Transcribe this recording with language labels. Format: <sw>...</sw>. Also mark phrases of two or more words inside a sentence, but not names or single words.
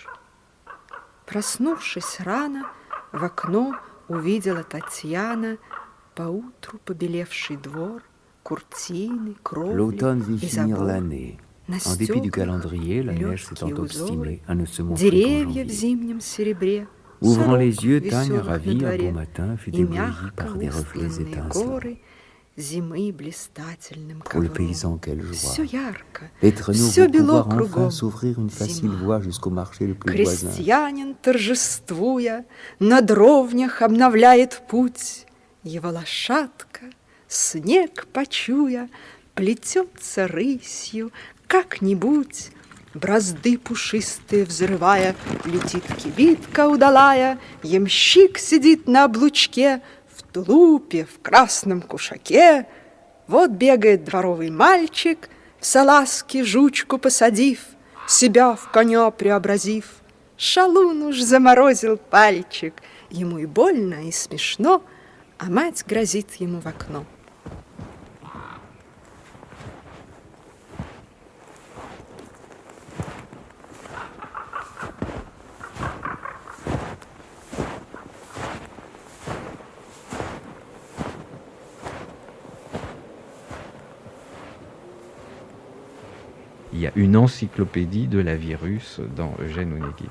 <ru>Проснувшись рано, в окно увидела Татьяна поутру побелевший двор, куртины, кровли и забор. На стеклах легкие узоры, деревья в зимнем серебре,</ru> <fr>Ouvrant les yeux,</fr> <ru>веселых</ru> <fr>Tagne,</fr> <ru>на</ru> <fr>ravie, un</fr> <ru>дворе,</ru> <fr>beau matin, fut</fr> <ru>и</ru> <fr>éblouie</fr> <ru>мягко</ru> <fr>par des reflets</fr> <ru>устланные</ru> <fr>étincelants.</fr> <ru>горы зимы блистательным</ru> <fr>Pour le</fr> <ru>ковром.</ru> <fr>paysan, quelle joie!</fr> <ru>Все ярко,</ru> <fr>Les traîneaux</fr> <ru>все</ru> <fr>vont</fr> <ru>бело</ru> <fr>pouvoir</fr> <ru>кругом.</ru> <fr>enfin s'ouvrir une facile voie jusqu'au marché le plus voisin.</fr> <ru>Крестьянин, торжествуя, на дровнях обновляет путь. Его лошадка, снег почуя, плетется рысью, как-нибудь. Бразды пушистые взрывая, летит кибитка удалая, ямщик сидит на облучке, в тулупе, в красном кушаке. Вот бегает дворовый мальчик, в салазки жучку посадив, себя в коня преобразив. Шалун уж заморозил пальчик, ему и больно, и смешно, а мать грозит ему в окно.</ru> <fr>Il y a une encyclopédie de la vie russe dans Eugène Onegin.</fr>